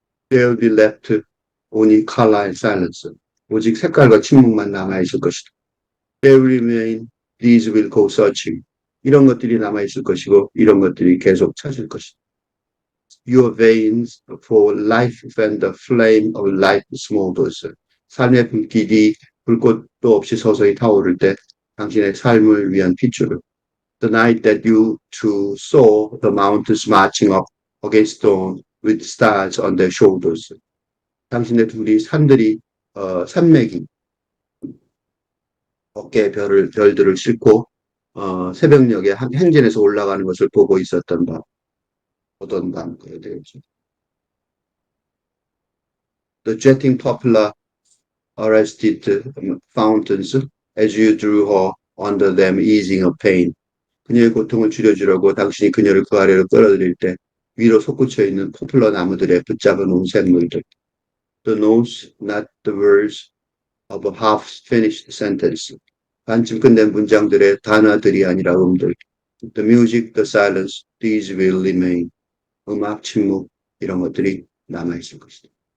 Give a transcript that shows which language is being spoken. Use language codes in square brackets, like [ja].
[en] There will be left only color and silence. [ko] 오직 색깔과 침묵만 남아있을 것이다. [en] There will remain, these will go searching. [ko] 이런 것들이 남아있을 것이고, 이런 것들이 계속 찾을 것이다. [en] Your veins for life when the flame of life smolders. [ko] 삶의 불길이 불꽃도 없이 서서히 타오를 때 당신의 삶을 위한 핏줄을. [en] The night that you two saw the mountains marching up against dawn with stars on their shoulders. [ko] 당신의 둘이 산맥이 어깨에 별들을 싣고 새벽녘에 행진해서 올라가는 것을 보고 있었던 밤. 어떤 밤 그래야 되겠죠. [en] The jetting poplar arrested fountains as you drew her under them easing her pain. [ko] 그녀의 고통을 줄여주려고 당신이 그녀를 그 아래로 끌어들일 때 위로 솟구쳐 있는 포플러 나무들에 붙잡아 놓은 샘물들. [en] The notes, not the words of a half-finished sentence. [ko] 반쯤 끝낸 문장들의 단어들이 아니라 음들. [en] The music, the silence, these will remain. [ko] 음악, 침묵 이런 것들이 남아있을 것이다.